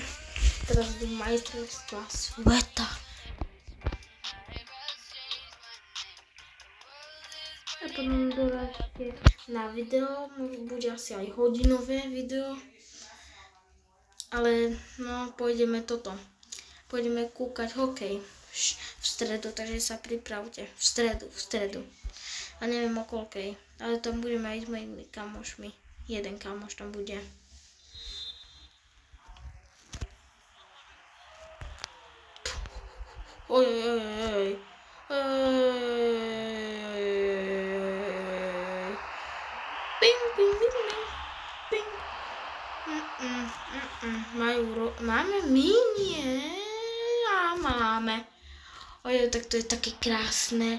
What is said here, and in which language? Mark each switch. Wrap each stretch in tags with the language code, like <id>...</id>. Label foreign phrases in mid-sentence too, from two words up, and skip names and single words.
<sk>Teraz do majstrovstva sveta. A potom dodáte na video, bude asi aj hodinové video, ale no pôjdeme pôjdeme kúkať hokej v stredu, takže sa pripravte, v stredu, a neviem o koľkej, ale tam budeme aj s mojimi kamošmi, jeden kamoš tam bude. Ojojojoj. Ping, ping, ping, ping. Máme minie. Máme. Ojoj, tak to je také krásne.</sk>